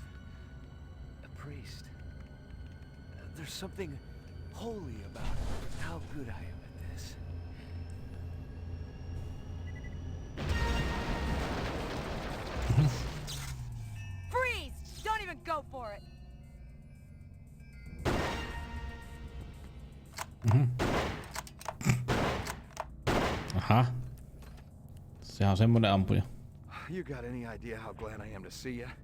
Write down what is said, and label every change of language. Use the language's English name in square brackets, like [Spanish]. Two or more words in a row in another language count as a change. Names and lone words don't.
[English] A priest. There's something holy about how good I am this. Freeze! Don't even go for it. Aha. [Finnish] Se on semmonen ampuja. [English] You got any idea how glad I am to see you?